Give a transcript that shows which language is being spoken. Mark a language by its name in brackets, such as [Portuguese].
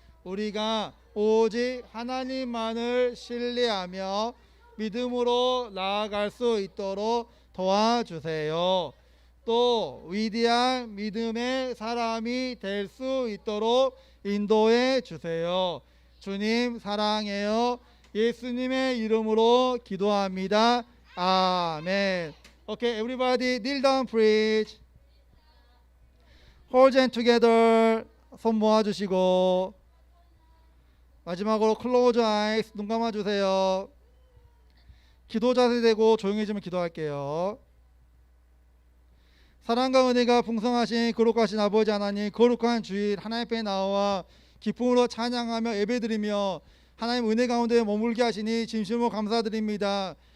[Korean] 우리가 오직 하나님만을 신뢰하며 믿음으로 나아갈 수 있도록 도와주세요. 또 위대한 믿음의 사람이 될 수 있도록 인도해 주세요. 주님 사랑해요. 예수님의 이름으로 기도합니다. 아멘. [English] Okay, everybody kneel down, please. Hold hands together. [Korean] 손 모아주시고 마지막으로 [English] close eyes. [Korean] 눈 감아주세요. 기도 자세 되고 조용해지면 기도할게요. 사랑과 은혜가 풍성하신 거룩하신 아버지 하나님, 거룩한 주일 하나님 앞에 나와 기쁨으로 찬양하며 예배드리며 하나님 은혜 가운데 머물게 하시니 진심으로 감사드립니다.